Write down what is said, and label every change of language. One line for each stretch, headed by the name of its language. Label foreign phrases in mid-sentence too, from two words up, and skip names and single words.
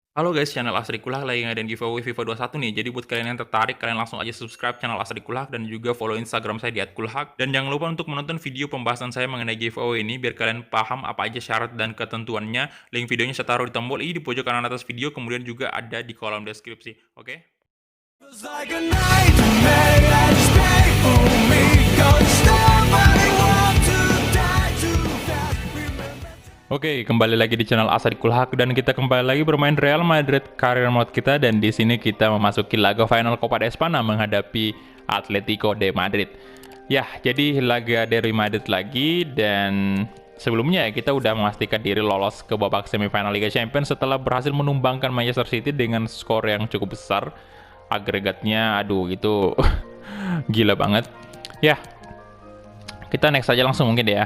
Indonesian: Halo guys, channel Asri Kulak lagi ngadain giveaway FIFA 21 nih. Jadi buat kalian yang tertarik, kalian langsung aja
English: subscribe channel
Indonesian: Asri Kulak dan juga follow Instagram saya di @kulhak. Dan jangan lupa untuk menonton video pembahasan saya mengenai giveaway ini biar kalian paham apa aja syarat dan ketentuannya. Link videonya saya taruh di tombol i di pojok kanan atas video, kemudian juga ada di kolom deskripsi. Oke?
English: Feels like a nightmare that's made for me. Don't stop, I want to die too fast. Remember.
Indonesian: Oke, kembali lagi di channel Asri Kulhak dan kita kembali lagi bermain Real Madrid Career Mode kita, dan di sini kita memasuki laga final Copa de España menghadapi Atletico de Madrid. Ya, jadi laga dari Madrid lagi, dan sebelumnya kita udah memastikan diri lolos ke babak semifinal Liga Champions setelah berhasil menumbangkan Manchester City dengan skor yang cukup besar. Agregatnya, aduh itu gila banget. Ya, kita next aja langsung mungkin deh ya.